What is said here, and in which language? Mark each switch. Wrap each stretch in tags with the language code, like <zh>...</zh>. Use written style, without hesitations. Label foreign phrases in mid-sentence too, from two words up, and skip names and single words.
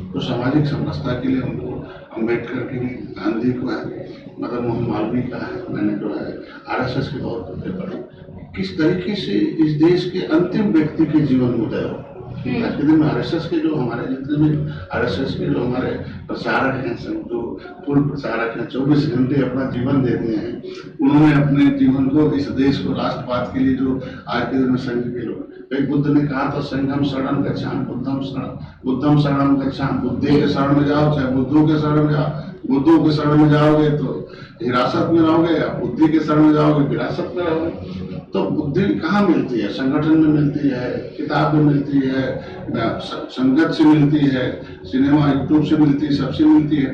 <hi>तो सामाजिक समरसता के लिए उनको अम्बेडकर के लिए, गांधी को है, मदन मोहन मालवीय का है, मैंने जो है आरएसएस के तौर पर पढ़ी, किस तरीके से इस देश के अंतिम व्यक्ति के जीवन में उदय हो। आज के दिन में आरएसएस के जो हमारे जितने भी आरएसएस के जो हमारे प्रचारक हैं, जो पूर्व प्रचारक हैं, 24 घंटे अपना जीवन देते हैं, उन्होंने अपने जीवन को इस देश को राष्ट्रवाद के लिए, जो आज के दिन में संघ के लोग, एक बुद्ध ने कहा था</hi> <pi>संघम शरणम गच्छामि बुद्धम शरणम गच्छामि,</pi> <hi>बुद्धि के शरण में जाओ, चाहे बुद्धों के शरण में जाओ, बुद्धों के शरण में जाओगे तो हिरासत में रहोगे, या बुद्धि के शरण में जाओगे विरासत में रहोगे। तो बुद्धि कहाँ मिलती है? संगठन में मिलती है, किताब में मिलती है, संगत से मिलती है, सिनेमा यूट्यूब से मिलती है, सबसे मिलती है।</hi>